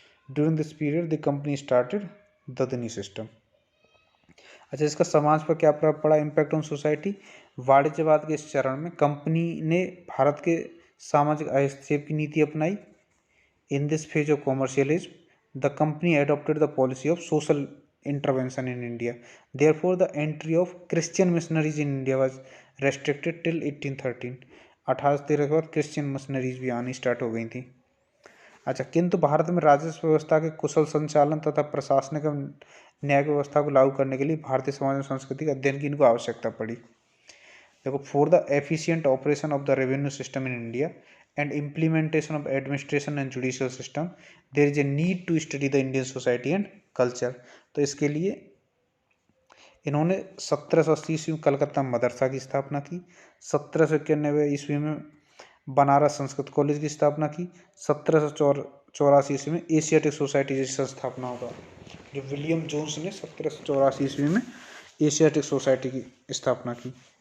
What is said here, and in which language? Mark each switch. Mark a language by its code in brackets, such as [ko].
[en] During this period the company started dadni system. [hi] अच्छा, इसका समाज पर क्या प्रभाव पड़ा? [en] Impact on society. [hi] वाणिज्यवाद के इस चरण में कंपनी ने भारत के सामाजिक हस्तक्षेप की नीति अपनाई। [en] In this phase of commercialism the company adopted the policy of social intervention in India. Therefore, the entry of Christian missionaries in India was restricted till 1813. [hi] 1813 के बाद क्रिश्चियन मिशनरीज भी आनी स्टार्ट हो गई थी। अच्छा, किंतु भारत में राजस्व व्यवस्था के कुशल संचालन तथा प्रशासनिक न्याय व्यवस्था को लागू करने के लिए भारतीय समाज और संस्कृति के अध्ययन की इनको आवश्यकता पड़ी। [en] देखो, for the efficient operation of the revenue system in India and implementation of administration and judicial system there is a need to study the Indian society and culture। [hi] तो इसके लिए इन्होंने 1780 ईस्वी में कलकत्ता मदरसा की स्थापना की, 1791 ईस्वी में बनारस संस्कृत कॉलेज की स्थापना की, 1784 ईस्वी में एशियाटिक सोसाइटी जैसी स्थापना होगा। जो विलियम जोन्स ने 1784 ईस्वी में एशियाटिक सोसाइटी की स्थापना की।